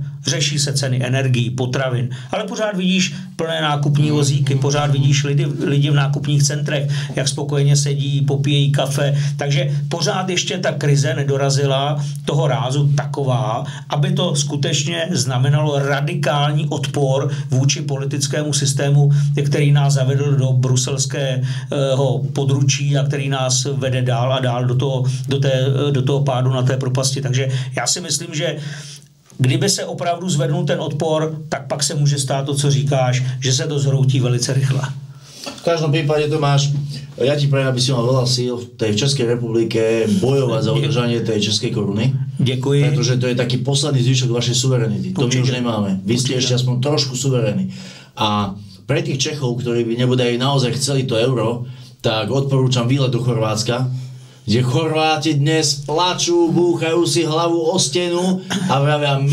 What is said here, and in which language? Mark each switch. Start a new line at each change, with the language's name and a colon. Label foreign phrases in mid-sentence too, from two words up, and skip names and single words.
Czech: Řeší se ceny energií, potravin, ale pořád vidíš plné nákupní vozíky, pořád vidíš lidi v nákupních centrech, jak spokojeně sedí, popíjejí kafe, takže pořád ještě ta krize nedorazila toho rázu taková, aby to skutečně znamenalo radikální odpor vůči politickému systému, který nás zavedl do bruselského područí a který nás vede dál a dál do toho pádu na té propasti. Takže já si myslím, že kdyby se opravdu zvednul ten odpor, tak pak se může stát to, co říkáš, že se to zhroutí velice rychle.
Slovak: V každom prípade, Tomáš, ja ti prajem, aby si mal veľa síl v Českej republike bojovať za udržanie tej českej koruny.
Czech: Děkuji.
Slovak: Pretože to je taký posledný zvyšok vašej suverenity. To my už nemáme. Vy ste ešte aspoň trošku suverení. A pre tých Čechov, ktorí by nebodaj naozaj chceli to euro, tak odporúčam výlet do Chorvátska, kde Chorváti dnes plačú, búchajú si hlavu o stenu a vravia